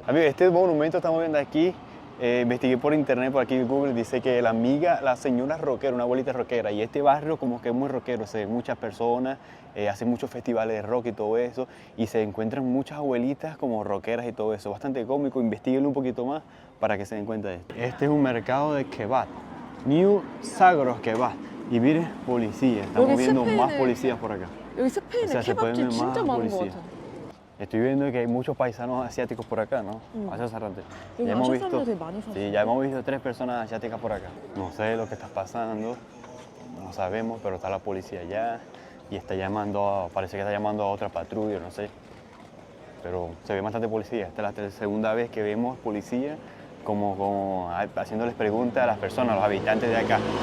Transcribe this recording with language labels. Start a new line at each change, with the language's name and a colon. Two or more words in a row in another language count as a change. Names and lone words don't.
Spanish: Amigos, este monumento estamos viendo aquí, investigué por internet, por aquí en Google, dice que la señora rockera, una abuelita rockera, y este barrio como que es muy rockero, se ven muchas personas, hacen muchos festivales de rock y todo eso, y se encuentran muchas abuelitas como rockeras y todo eso, bastante cómico, investíguenlo un poquito más para que se den cuenta de esto. Este es un mercado de kebab, New Zagros Kebab, y miren, policía, estamos viendo más policías por acá.
Korean: 여기 스페인에
Spanish: se pueden ver
Korean: 케밥집 진짜
Spanish: más
Korean: 많은 것
Spanish: policías.
Korean: 같아.
Spanish: Estoy viendo que hay muchos paisanos asiáticos por acá, ¿no? Hace rato.
Korean: 여기
Spanish: Ya hemos
Korean: 아시아
Spanish: visto,
Korean: 사람들이 많이 사시네.
Spanish: sí, ya hemos visto 3 personas asiáticas por acá. No sé lo que está pasando, no sabemos, pero está la policía allá y está llamando, parece que está llamando a otra patrulla, no sé. Pero se ve bastante policía. Esta es la segunda vez que vemos policía como haciéndoles preguntas a las personas, a los habitantes de acá.